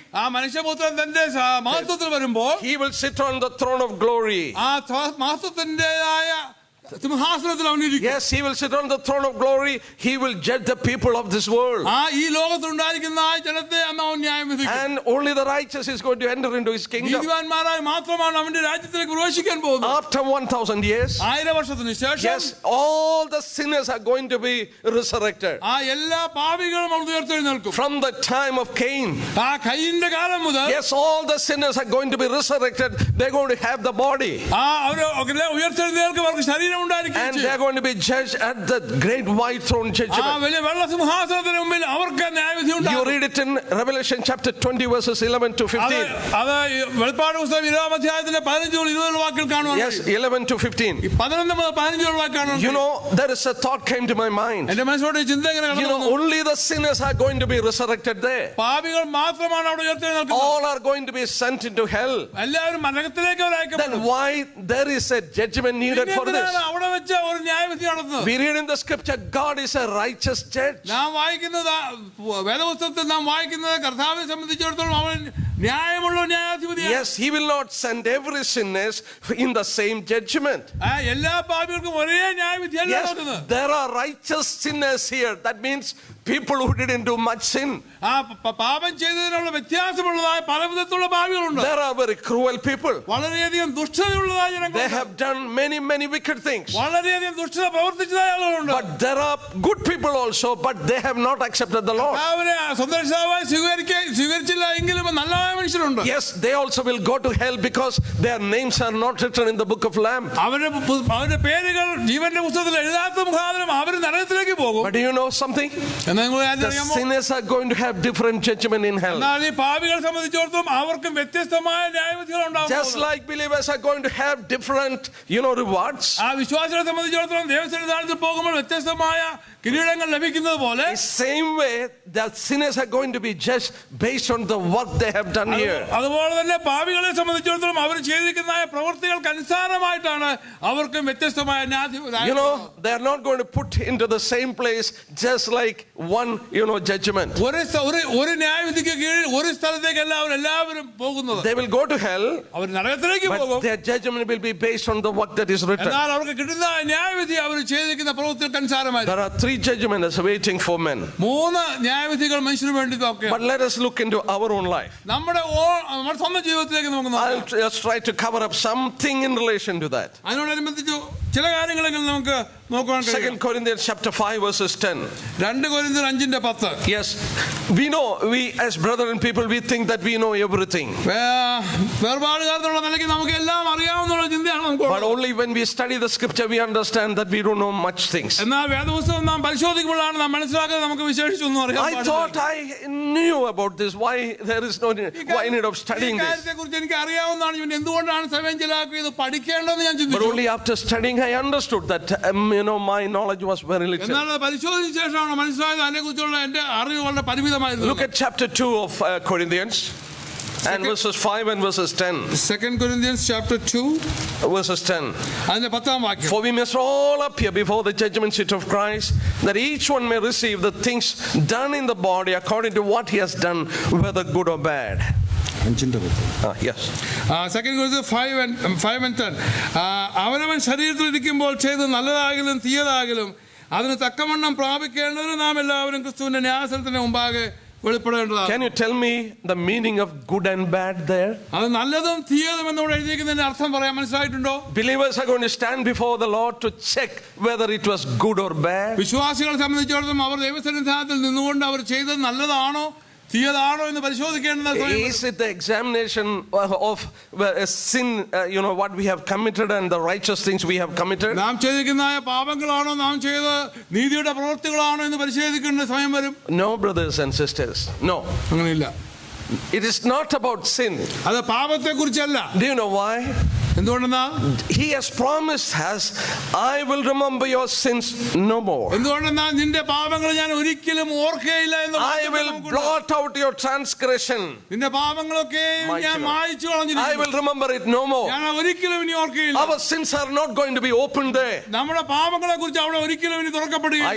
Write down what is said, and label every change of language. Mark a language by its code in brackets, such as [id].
[ml] ആ മനുഷ്യപുത്രൻ തന്റെ മഹത്വത്തിൽ വരുമ്പോൾ [en] he will sit on the throne of glory. [ml] ആ മഹത്വത്തിന്റേതായ സിംഹാസനത്തിൽ അവൻ ഇരിക്കും. [en] Yes, he will sit on the throne of glory. He will judge the people of this world. [ml] ആ ഈ ലോകത്തിൽ ഉണ്ടായിരിക്കുന്ന ആ ജനത്തെ അന്ന് അവൻ ന്യായം വിധിക്കും. [en] And only the righteous is going to enter into his kingdom. [ml] നീതിമാന്മാരായി മാത്രമാണ് അവന്റെ രാജ്യത്തിലേക്ക് പ്രവേശിക്കാൻ പോകുന്നത്. [en] After 1000 years, [ml] 1000 വർഷത്തിന് ശേഷം, [en] yes, all the sinners are going to be resurrected. [ml] ആ എല്ലാ പാപികളും അവിടെ ഉയർത്തെഴുന്നേൽക്കും. [en] From the time of Cain, [ml] ആ കയീന്റെ കാലം മുതൽ, [en] yes, all the sinners are going to be resurrected. They're going to have the body. [ml] ആ അവർ ഉയർത്തെഴുന്നേൽക്കും. അവർക്ക് ശരീരം ഉണ്ടായിരിക്കും. [en] And they're going to be judged at the great white throne judgment. [ml] ആ വലിയ വെള്ള സിംഹാസനത്തിന് മുമ്പിൽ അവർക്ക് ന്യായവിധി ഉണ്ടാകും. [en] You read it in Revelation chapter 20 verses 11 to 15. [ml] അത് വെളിപ്പാട് പുസ്തകം 20-ാം അധ്യായത്തിന്റെ 15 മുതൽ 20 വാക്യങ്ങൾ കാണുവാൻ. [en] Yes, 11 to 15. [ml] 11 മുതൽ 15 വാക്യം കാണുവാൻ. [en] You know, there is a thought came to my mind. [ml] എന്റെ മനസ്സിലോട്ട് ചിന്ത ഇങ്ങനെ കടന്നു വന്നു. [en] Only the sinners are going to be resurrected there. [ml] പാപികൾ മാത്രമാണ് അവിടെ ഉയർത്തെഴുന്നേൽക്കുന്നത്. [en] All are going to be sent into hell. [ml] എല്ലാവരും നരകത്തിലേക്ക് അയക്കപ്പെടും. [en] Then why there is a judgment needed for this? [ml] അവിടെ വെച്ച് ഒരു ന്യായവിധി നടത്തുന്നത്. [en] We read in the scripture, God is a righteous judge. [ml] നാം വായിക്കുന്നത് വേദപുസ്തകത്തിൽ നാം വായിക്കുന്നത് കർത്താവിനെ സംബന്ധിച്ചിടത്തോളം അവൻ ന്യായമുള്ള ന്യായാധിപതിയാണ്. [en] Yes, he will not send every sinners in the same judgment. [ml] എല്ലാ പാപികൾക്കും ഒരേ ന്യായവിധിയല്ല നടത്തുന്നത്. [en] Yes, there are righteous sinners here. That means people who didn't do much sin. [ml] ആ പാപം ചെയ്തതിനുള്ള വ്യത്യാസമുള്ളതായ പലവിധത്തിലുള്ള പാപികളുണ്ട്. [en] There are very cruel people. [ml] വളരെയധികം ദുഷ്ടതയുള്ളതായ ജനങ്ങളുണ്ട്. [en] They have done many wicked things. [ml] വളരെയധികം ദുഷ്ടത പ്രവർത്തിച്ചതായ ആളുകളുണ്ട്. [en] But there are good people also, but they have not accepted the Lord. [ml] അവരെ സ്വന്തം രക്ഷകനായി സ്വീകരിച്ചില്ല എങ്കിലും നല്ലതായ മനുഷ്യരുണ്ട്. [en] Yes, they also will go to hell because their names are not written in the book of Lamb. [ml] അവരുടെ പേരുകൾ ജീവന്റെ പുസ്തകത്തിൽ എഴുതാത്ത മുഖാന്തരം അവർ നരകത്തിലേക്ക് പോകും. [en] But do you know something? The sinners are going to have different judgment in hell. [ml] എന്നാൽ ഈ പാപികളെ സംബന്ധിച്ചിടത്തോളം അവർക്കും വ്യത്യസ്തമായ ന്യായവിധികൾ ഉണ്ടാകും. [en] Just like believers are going to have different, rewards. [ml] ആ വിശ്വാസികളെ സംബന്ധിച്ചിടത്തോളം ദൈവസന്നിധാനത്തിൽ പോകുമ്പോൾ വ്യത്യസ്തമായ കിരീടങ്ങൾ ലഭിക്കുന്നത് പോലെ, [en] same way the sinners are going to be judged based on the work they have done here. [ml] അതുപോലെ തന്നെ പാപികളെ സംബന്ധിച്ചിടത്തോളം അവർ ചെയ്തിരിക്കുന്ന പ്രവൃത്തികൾക്ക് അനുസാരമായിട്ടാണ് അവർക്കും വ്യത്യസ്തമായ [en] they are not going to put into the same place just like one judgment. [ml] ഒരു ന്യായവിധിക്ക് കീഴിൽ ഒരു സ്ഥലത്തേക്ക് എല്ലാവരും പോകുന്നത്. [en] They will go to hell. [ml] അവർ നരകത്തിലേക്ക് പോകും. [en] Their judgment will be based on the work that is written. [ml] എന്നാൽ അവർക്ക് കിട്ടുന്ന ന്യായവിധി അവർ ചെയ്തിരിക്കുന്ന പ്രവൃത്തികൾക്ക് അനുസാരമായി. [en] There are 3 judgments waiting for men. [ml] 3 ന്യായവിധികൾ മനുഷ്യന് വേണ്ടി നോക്കുക. [en] But let us look into our own life. [ml] നമ്മുടെ സ്വന്തം ജീവിതത്തിലേക്ക് നമുക്ക് നോക്കാം. [en] I'll just try to cover up something in relation to that. [ml] അതിനോടനുബന്ധിച്ച് ചില കാര്യങ്ങളെങ്കിലും നമുക്ക് നോക്കാൻ കഴിയും. [en] 2 Corinthians chapter 5 verses 10. [ml] 2 കൊരിന്ത്യർ 5:10. [en] Yes, we as brethren people, we think that we know everything. [ml] വേർപാടുകാരെന്നുള്ള നിലയ്ക്ക് നമുക്ക് എല്ലാം അറിയാവുന്ന ചിന്തയാണ് നമുക്ക്. [en] But only when we study the scripture we understand that we don't know much things. [ml] എന്നാൽ വേദപുസ്തകം നാം പരിശോധിക്കുമ്പോഴാണ് നാം മനസ്സിലാക്കുന്നത് നമുക്ക് വിശേഷിച്ചൊന്നും അറിയാൻ [en] I thought I knew about this. Why there is no need of studying this? [ml] കാര്യത്തെക്കുറിച്ച് എനിക്ക് അറിയാവുന്നതാണ്. എന്തുകൊണ്ടാണ് സമയം ചിലവാക്കിയത് പഠിക്കേണ്ടതെന്ന് ഞാൻ ചിന്തിച്ചു. [en] But only after studying I understood that my knowledge was very little. [ml] എന്നാൽ പരിശോധിച്ച ശേഷമാണ് മനസ്സിലായത് അതിനെക്കുറിച്ചുള്ള എൻ്റെ അറിവ് വളരെ പരിമിതമായിരുന്നു. [en] Look at chapter 2 of Corinthians and verses 5 and verses 10. 2 Corinthians chapter 2 verses 10. [ml] അതിന്റെ 10-ാം വാക്യം. [en] For we must all appear before the judgment seat of Christ, that each one may receive the things done in the body according to what he has done, whether good or bad. Yes. 2 Corinthians 5:10. [ml] അവനവൻ ശരീരത്തിൽ ഇരിക്കുമ്പോൾ ചെയ്ത് നല്ലതാകലും തീയതാകലും അതിന് തക്കവണ്ണം പ്രാപിക്കേണ്ടതിന് നാം എല്ലാവരും ക്രിസ്തുവിന്റെ ന്യായാസനത്തിന് മുമ്പാകെ വെളിപ്പെടേണ്ടതാണ്. [en] Can you tell me the meaning of good and bad there? [ml] അത് നല്ലതും തീയതും എന്നോട് എഴുതിയിരിക്കുന്നതിന്റെ അർത്ഥം പറയാൻ മനസ്സിലായിട്ടുണ്ടോ? [en] Believers are going to stand before the Lord to check whether it was good or bad. [ml] വിശ്വാസികളെ സംബന്ധിച്ചിടത്തോളം അവർ ദൈവസന്നിധാനത്തിൽ നിന്നുകൊണ്ട് അവർ ചെയ്തത് നല്ലതാണോ തീയതാണോ എന്ന് പരിശോധിക്കേണ്ടത്. [en] Is it the examination of sin, what we have committed and the righteous things we have committed? [ml] നാം ചെയ്തിരിക്കുന്ന പാപങ്ങളാണോ നാം ചെയ്ത നീതിയുടെ പ്രവൃത്തികളാണോ എന്ന് പരിശോധിക്കേണ്ട സമയം വരും. [en] No, brothers and sisters, no. [ml] അങ്ങനെയില്ല. [en] It is not about sin. [ml] അത് പാപത്തെ കുറിച്ചല്ല. [en] Do you know why? [ml] എന്തുകൊണ്ടെന്നാൽ [en] He has promised us, I will remember your sins no more. [ml] എന്തുകൊണ്ടെന്നാൽ നിന്റെ പാപങ്ങൾ ഞാൻ ഒരിക്കലും ഓർക്കുകയില്ല എന്ന്. [en] I will blot out your transgression. [ml] നിന്റെ പാപങ്ങളൊക്കെ ഞാൻ മായ്ച്ചു കളഞ്ഞിരിക്കുന്നു. [en] I will remember it no more. [ml] ഞാൻ ഒരിക്കലും ഇനി ഓർക്കുകയില്ല. [en] Our sins are not going to be opened there. [ml] നമ്മുടെ പാപങ്ങളെ കുറിച്ച് അവിടെ ഒരിക്കലും ഇനി തുറക്കപ്പെടുകയില്ല.